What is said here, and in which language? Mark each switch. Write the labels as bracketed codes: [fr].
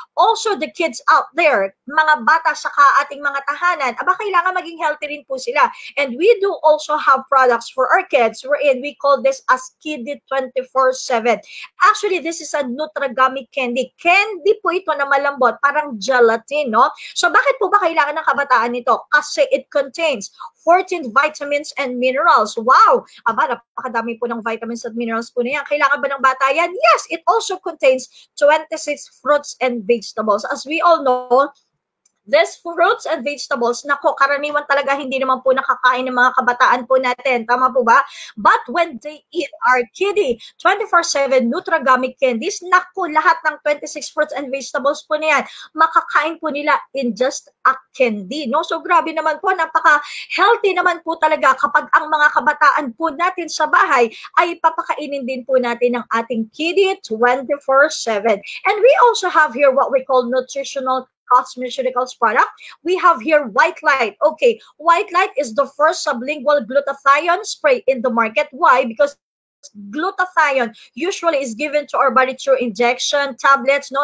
[en] Also, the kids out there, [tl] mga bata saka ating mga tahanan, kailangan maging healthy rin po sila. [en] And we do also have products for our kids wherein we call this as Kiddy 24/7. Actually, this is a Nutragami candy. [tl] Candy po ito na malambot, parang gelatin, no? So, bakit po ba kailangan ng kabataan nito? [en] Kasi it contains 14 vitamins and minerals. [tl] Wow! Napakadami po ng vitamins at minerals po na yan. Kailangan ba ng bata yan? Yes! [en] It also contains 26 fruits and vegetables. As we all know, these fruits and vegetables, [tl] nako, karaniwan talaga hindi naman po nakakain ng mga kabataan po natin. Tama po ba? [en] But when they eat our Kiddy 24/7 Nutragami candies, nako, [tl] lahat ng [en] 26 fruits and vegetables [tl] po na yan, makakain po nila [en] in just a candy. No? [tl] So grabe naman po, napaka-healthy naman po talaga kapag ang mga kabataan po natin sa bahay ay papakainin din po natin ng ating Kiddy 24/7. [en] And we also have here what we call nutritional cosmeceuticals product. We have here White Light. Okay, White Light is the first sublingual glutathione spray in the market. Why? Because glutathione usually is given to our body through injection, tablets, no?